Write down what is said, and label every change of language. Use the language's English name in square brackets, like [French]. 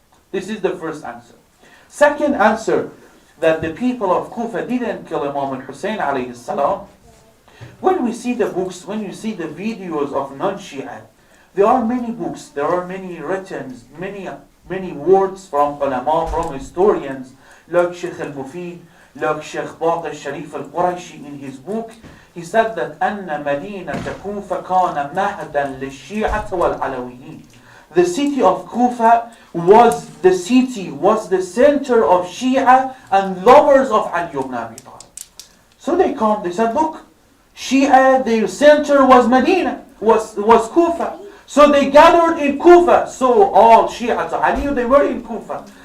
[English] This is the first answer. Second answer, that the people of Kufa didn't kill Imam Hussain alayhi salam. When we see the books, when you see the videos of non-Shia, there are many books, there are many written, many words from ulama, from historians, like Sheikh al-Mufid, like Sheikh Baqir al-Sharif al-Qurayshi in his book. He said that [Arabic] أن مدينة كوفة كان مهدا للشيعة والعلويين. [English] The city of Kufa was the center of Shia and lovers of Ali ibn Abi Talib. So they said, look, Shia, their center was Medina, was Kufa. So they gathered in Kufa. So all Shia to Ali, they were in Kufa.